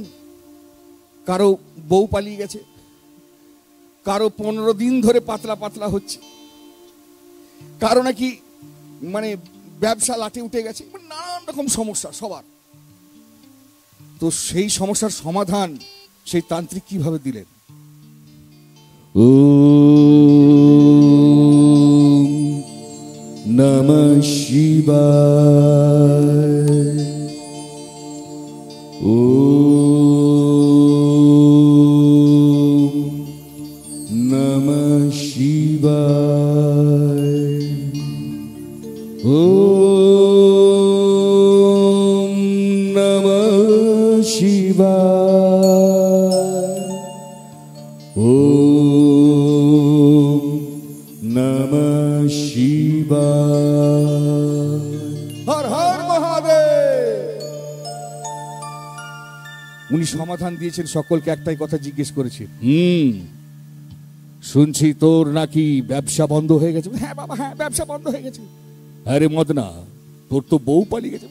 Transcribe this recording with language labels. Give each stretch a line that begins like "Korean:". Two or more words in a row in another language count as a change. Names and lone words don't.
Bangla: কারো বউ পালিয়ে গেছে, কারো 15 দিন ধরে পাতলা পাতলা হচ্ছে, কারো নাকি মানে ব্যবসা লাটে উঠে গেছে, নানান রকম সমস্যা সবার। তো সেই সমস্যার সমাধান সেই তান্ত্রিক কিভাবে দিলেন?
Sanskrit: ওম নমঃ শিবায়, ওম নমঃ শিবায়, ওম নমঃ শিবায়, ওম নমঃ শিবায়। হর হর মহাদেব।
Bangla: উনি সমাধান দিয়েছেন সকলকে, একটাই কথা জিজ্ঞেস করেছেন, শুনছি তোর নাকি ব্যবসা বন্ধ হয়ে গেছে। হ্যাঁ বাবা, হ্যাঁ ব্যবসা বন্ধ হয়ে গেছে। আরে মদনা, তোর তো বউ পালিয়ে গেছে।